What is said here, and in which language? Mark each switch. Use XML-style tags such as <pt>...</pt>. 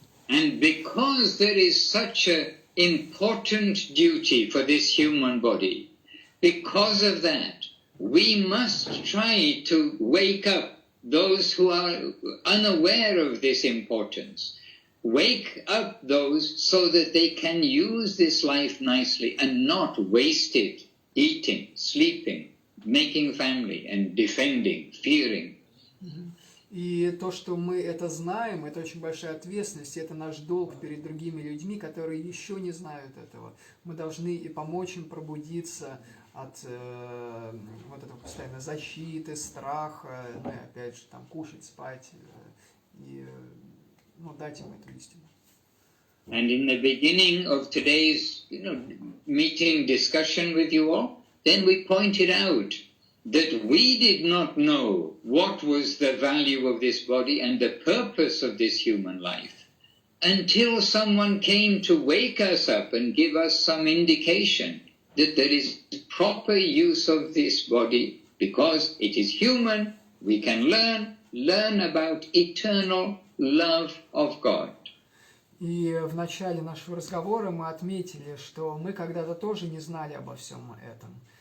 <en>And because there is such an important duty for this human body, because of that, we must try to wake up those who are unaware of this importance. Wake up those so that they can use this life nicely and not waste it eating, sleeping, making family and defending, fearing.</en> <ru>И то, что мы это знаем, это очень большая ответственность, и это наш долг перед другими людьми, которые еще не знают этого. Мы должны и помочь им пробудиться от вот этого постоянной защиты, страха, ну и опять же там кушать, спать и дать им эту истину.</ru> <en>And in the beginning of today's meeting discussion with you all, then we pointed out that we did not know what was the value of this body and the purpose of this human life until someone came to wake us up and give us some indication that there is proper use of this body because it is human. We can learn about eternal love of God.</en> <ru>И в начале нашего разговора мы отметили, что мы когда-то тоже не знали обо всем этом.</ru>